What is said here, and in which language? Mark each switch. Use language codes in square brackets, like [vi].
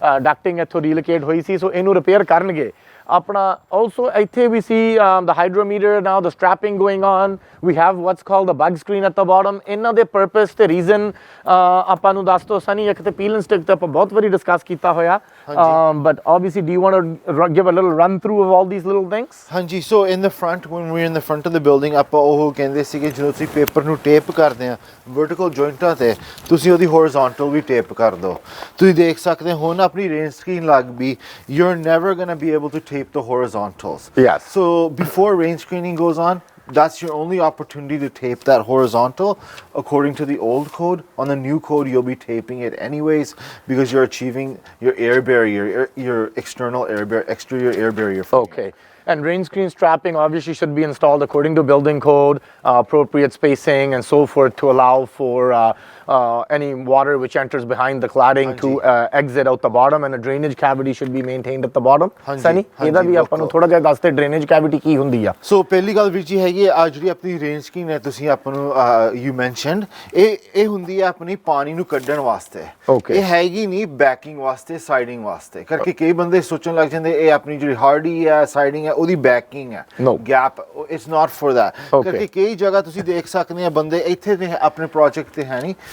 [pa] Ducting ਇੱਥੋਂ ਰੀਲੋਕੇਟ ਹੋਈ ਸੀ, ਸੋ ਇਹਨੂੰ ਰਿਪੇਅਰ ਕਰਨਗੇ। [en] ਆਪਣਾ also ਇੱਥੇ we see the hydrometer now, the strapping going on. We have what's called the bug screen at the bottom. [pa] ਇਹਨਾਂ ਦੇ purpose ਤੇ reason ਆਪਾਂ ਨੂੰ ਦੱਸ ਦਿਓ ਸਨੀ। ਇੱਕ ਤੇ peel and stick ਤੇ ਆਪਾਂ ਬਹੁਤ ਵਾਰੀ ਡਿਸਕਸ ਕੀਤਾ ਹੋਇਆ, [en] but obviously do you want to give a little run through of all these little things? [pa] ਹਾਂਜੀ, [en] so in the front, when we're in the front of the building, [pa] ਆਪਾਂ ਉਹ ਕਹਿੰਦੇ ਸੀਗੇ ਜਦੋਂ ਤੁਸੀਂ ਪੇਪਰ ਨੂੰ ਟੇਪ ਕਰਦੇ ਆ vertical ਜੁਆਇੰਟਾਂ ਤੇ, ਤੁਸੀਂ ਉਹਦੀ horizontal ਵੀ ਟੇਪ ਕਰ ਦਿਓ। ਤੁਸੀਂ ਦੇਖ ਸਕਦੇ ਹੋ ਹੁਣ ਆਪਣੀ ਰੇਨ ਸਕਰੀਨ ਲੱਗ ਵੀ, [en] you're never going to be able to tape the horizontals. Yes. So before rain screening goes on, that's your only opportunity to tape that horizontal according to the old code. On the new code, you'll be taping it anyways because you're achieving your air barrier, your external air barrier, exterior air barrier. Okay. And rain screen strapping obviously should be installed according to building code, appropriate spacing and so forth to allow for any water which enters behind the cladding to exit out the bottom, and a drainage cavity should be maintained at the bottom. [pa] Sunny, ਇਹਦਾ ਵੀ ਆਪਾਂ ਨੂੰ ਥੋੜਾ ਜਿਹਾ ਦੱਸਦੇ drainage cavity ਕੀ ਹੁੰਦੀ ਆ? ਸੋ ਪਹਿਲੀ ਗੱਲ ਵੀਰ ਜੀ ਹੈਗੀ ਆ ਜਿਹੜੀ ਆਪਣੀ ਰੇਨ ਸਕਰੀਨ ਹੈ, ਤੁਸੀਂ ਆਪਾਂ ਨੂੰ [en] you mentioned, [pa] ਇਹ ਹੁੰਦੀ ਹੈ ਆਪਣੀ ਪਾਣੀ ਨੂੰ ਕੱਢਣ ਵਾਸਤੇ। ਇਹ ਹੈਗੀ ਨਹੀਂ ਬੈਕਿੰਗ ਵਾਸਤੇ, ਸਾਈਡਿੰਗ ਵਾਸਤੇ। ਕਰਕੇ ਕਈ ਬੰਦੇ ਸੋਚਣ ਲੱਗ ਜਾਂਦੇ ਇਹ ਆਪਣੀ ਜਿਹੜੀ ਹਾਰਡੀ ਹੈ, ਸਾਈਡਿੰਗ ਹੈ, ਉਹਦੀ ਬੈਕਿੰਗ ਹੈ, gap, [en] It's not for that. [pa] ਕਰਕੇ ਕਈ ਜਗ੍ਹਾ ਤੁਸੀਂ ਦੇਖ ਸਕਦੇ ਆ ਬੰਦੇ ਇੱਥੇ ਤੇ ਆਪਣੇ ਪ੍ਰੋਜੈਕਟ ਤੇ ਹੈ ਨਹੀਂ,